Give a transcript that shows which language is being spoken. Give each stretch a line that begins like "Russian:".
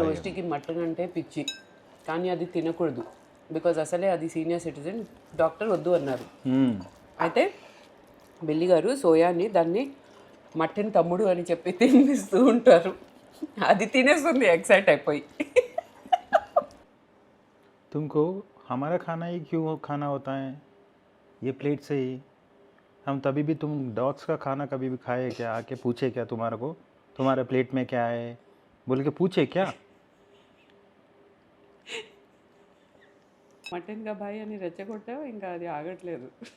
Telugu: టోస్టీకి mutton అంటే పిచ్చి, కానీ అది తినకూడదు బికాజ్ అసలే అది సీనియర్ సిటిజన్, డాక్టర్ వద్దు అన్నారు. అయితే బిల్లి గారు సోయాని దాన్ని మటన్ తమ్ముడు అని చెప్పి తినిపిస్తూ ఉంటారు. అది తినేస్తుంది ఎక్సైట్ అయిపోయి.
Hindi: तुमको हमारा खाना ही क्यों खाना होता है ये प्लेट से ही? हम तभी भी तुम डॉग्स का खाना कभी भी खाए क्या? आके पूछे क्या तुम्हारे को तुम्हारे प्लेट में क्या है बोल के पूछे क्या?
Telugu: మటన్
Hindi: కా భాయ్
Telugu: అని రెచ్చగొట్టావు, ఇంకా అది ఆగట్లేదు.